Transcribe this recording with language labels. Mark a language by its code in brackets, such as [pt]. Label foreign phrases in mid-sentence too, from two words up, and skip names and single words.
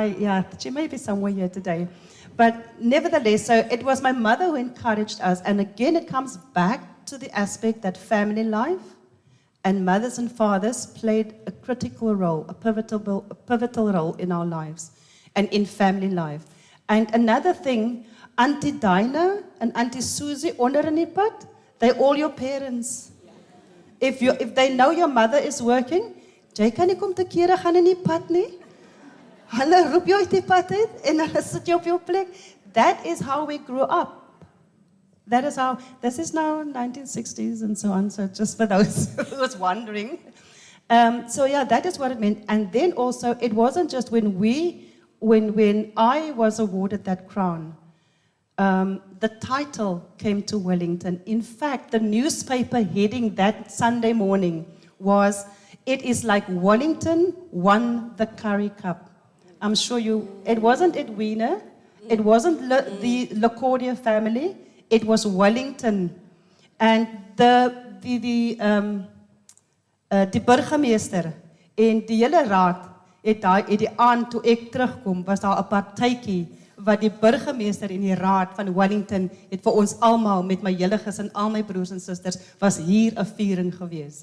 [en] Yeah, she may be somewhere here today. But nevertheless, so it was my mother who encouraged us, and again, it comes back to the aspect that family life And mothers and fathers played a critical role, a pivotal role in our lives and in family life. And another thing, Auntie Dinah and Auntie Susie [af] onder in die pad, [en] they're all your parents. If they know your mother is working, [af] jy kan nie kom te kere gaan in die pad nie. Hulle roep jou uit die pad uit en hulle sit jou op jou plek. [en] That is how we grew up. That is how, this is now 1960s and so on, so just for those who was wondering. So yeah, that is what it meant. And then also, it wasn't just when I was awarded that crown, the title came to Wellington. In fact, the newspaper heading that Sunday morning was, "It is like Wellington won the Currie Cup." I'm sure it wasn't Edwina, it wasn't the LaCordia family, it was Wellington. [af] And die burgemeester en die hele raad het die aand toe ek terugkom, was daar 'n partytjie wat die burgemeester en die raad van Wellington het vir ons almal met my hele gesin, al my broers en susters, was hier 'n viering gewees.